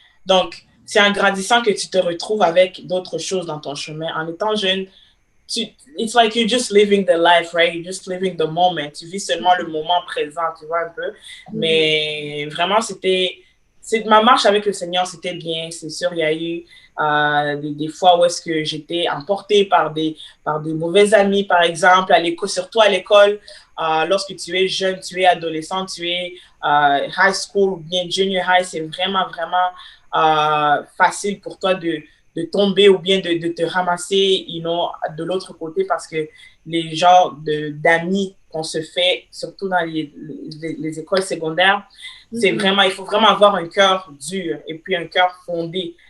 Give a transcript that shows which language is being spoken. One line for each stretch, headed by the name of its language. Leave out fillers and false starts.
French: Donc, c'est en grandissant que tu te retrouves avec d'autres choses dans ton chemin. En étant jeune,
English: it's like you're just living the life, right? You're just living the moment.
French: Tu vis seulement le moment présent, tu vois un peu. Mais vraiment, ma marche avec le Seigneur, c'était bien. C'est sûr, il y a eu des fois où est-ce que j'étais emportée par des mauvais amis, par exemple, surtout à l'école. Lorsque tu es jeune, tu es adolescent, tu es high school ou bien junior high, c'est vraiment, vraiment facile pour toi de tomber ou bien de te ramasser de l'autre côté, parce que les genres d'amis qu'on se fait, surtout dans les écoles secondaires, c'est vraiment, il faut vraiment avoir un cœur dur et puis un cœur fondé